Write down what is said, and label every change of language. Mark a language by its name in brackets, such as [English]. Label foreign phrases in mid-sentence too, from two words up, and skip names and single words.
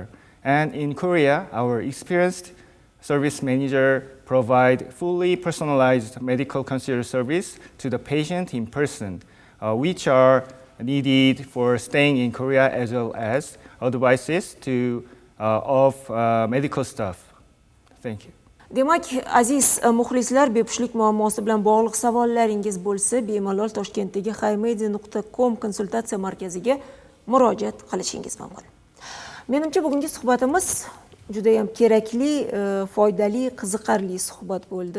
[English] And in Korea, our experienced service manager provide fully personalized medical concierge service to the patient in person, which are needed for staying in Korea, as well as advices of medical staff. Thank you. [Uzbek] Demak, aziz muxlislar, bepushtlik muammosi bilan bog'liq savollaringiz bo'lsa, bemalol Toshkentdagi highmedia.com konsultatsiya markaziga murojaat qilishingiz mumkin. Menimcha bugungi suhbatimiz juda ham kerakli, foydali, qiziqarli suhbat bo'ldi.